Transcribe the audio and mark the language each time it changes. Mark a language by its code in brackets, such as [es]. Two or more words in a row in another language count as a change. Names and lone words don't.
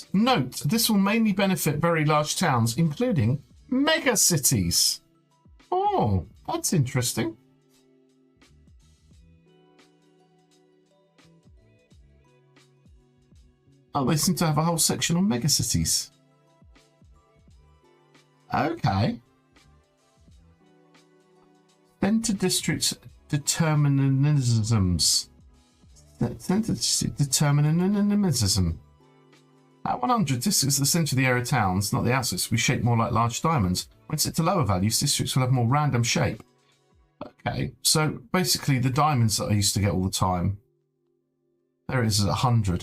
[en] Note, this will mainly benefit very large towns, including mega cities. Oh, that's interesting. Oh, they seem to have a whole section on megacities. Okay. Centre district determinisms. Centre district determinism. At 100, districts at the centre of the area towns, not the outskirts, will be shaped more like large diamonds. When set to lower values, districts will have more random shape. Okay, so basically the diamonds that I used to get all the time, there it is at 100.